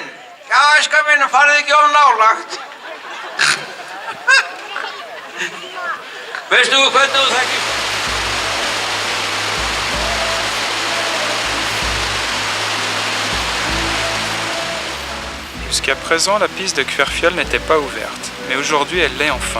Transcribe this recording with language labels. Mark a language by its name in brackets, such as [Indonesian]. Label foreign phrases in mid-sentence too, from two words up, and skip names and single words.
[Icelandic] Já, æska mín, farið ekki of nálagt. Veistu hvernig þú þekkir? [French] Jusqu'à présent, la piste de Querfiol n'était pas ouverte, mais aujourd'hui elle l'est enfin.